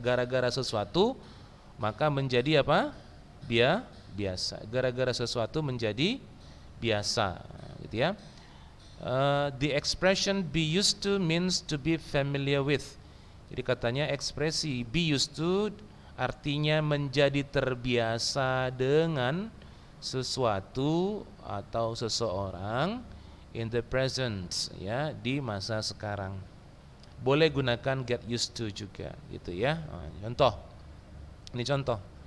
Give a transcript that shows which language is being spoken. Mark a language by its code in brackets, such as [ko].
[id] Gara-gara sesuatu maka menjadi apa? Biasa. Gara-gara sesuatu menjadi biasa, gitu ya. [en] The expression be used to means to be familiar with. [id] Jadi katanya ekspresi be used to artinya menjadi terbiasa dengan sesuatu atau seseorang [en] in the present, [id] ya, di masa sekarang. Boleh gunakan get used to juga gitu ya. Contoh. Ini contoh.